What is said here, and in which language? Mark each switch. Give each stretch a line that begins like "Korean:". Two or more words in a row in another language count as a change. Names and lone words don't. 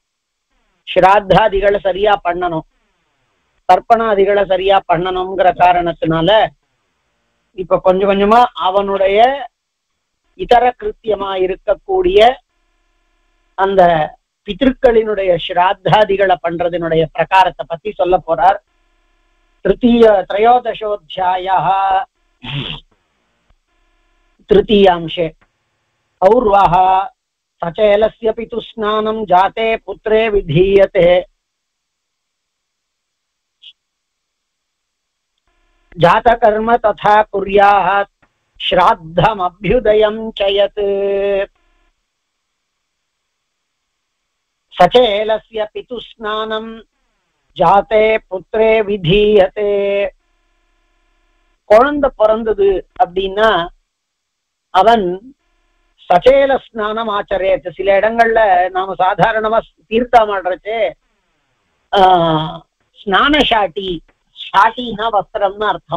Tamil: ஸ்ராத்தாதிகளை சரியா பண்ணணும், தர்ப்பணாதிகளை சரியா பண்ணணுங்கிற காரணத்தினால இப்ப கொஞ்சம் கொஞ்சமா அவனுடைய இதர கிருத்தியமா இருக்கக்கூடிய அந்த பித்ருக்களினுடைய ஸ்ராத்தாதிகளை பண்றதனுடைய பிரகாரத்தை பத்தி சொல்ல போறார்.
Sanskrit: त्रयोदशोऽध्यायः तृतीयांशे और्वः सचेलस्य पितुस्नानं जाते पुत्रे विधीयते जातकर्म तथा कुर्यात् श्राद्धमभ्युदयं च यत् सचेलस्य पितुस्नानं जाते पुत्रे विधीयते.
Tamil: குழந்தை பிறந்தது அப்படின்னா அவன் சச்சேல ஸ்நானம் ஆச்சரியத்து. சில இடங்கள்ல நாம சாதாரணமா தீர்த்தம் ஆடுறச்சே ஸ்நானஷாட்டி, ஷாட்டினா வஸ்திரம்னு அர்த்தம்.